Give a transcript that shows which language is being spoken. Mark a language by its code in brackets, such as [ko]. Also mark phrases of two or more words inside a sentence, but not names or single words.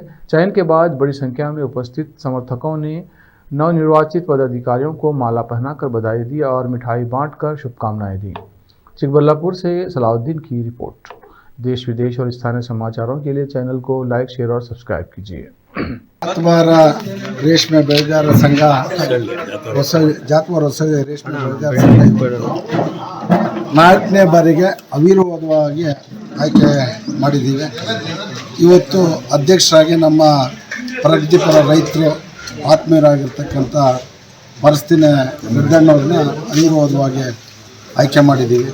[hi] चयन के बाद बड़ी संख्या में उपस्थित समर्थकों ने नवनिर्वाचित पदाधिकारियों को माला पहनाकर बधाई दी और मिठाई बांटकर शुभकामनाएं दी। चिकबल्लापुर से सलाउद्दीन की रिपोर्ट। देश विदेश और स्थानीय समाचारों के लिए चैनल को [en] like, share [hi] और सब्सक्राइब कीजिए। [kn] ಜಾತ್ವಾರ ರೇಷ್ಮೆ ಬೆಳೆಗಾರರ ಸಂಘ ಜಾತ್ವಾರ ಹೊಸ ರೇಷ್ಮೆ ಬೆಳೆಗಾರರ ಸಂಘ 4ನೇ ಬಾರಿಗೆ ಅವಿರೋಧವಾಗಿ ಆಯ್ಕೆ ಮಾಡಿದ್ದೀವಿ। ಇವತ್ತು ಅಧ್ಯಕ್ಷರಾಗಿ ನಮ್ಮ ಪ್ರಗತಿಪರ ರೈತರು ಆತ್ಮೀಯರಾಗಿರ್ತಕ್ಕಂಥ ಪರಿಸ್ಥಿತಿ ರೆಡ್ಡಣ್ಣವ್ರನ್ನ ಅವಿರೋಧವಾಗಿ ಆಯ್ಕೆ ಮಾಡಿದ್ದೀವಿ।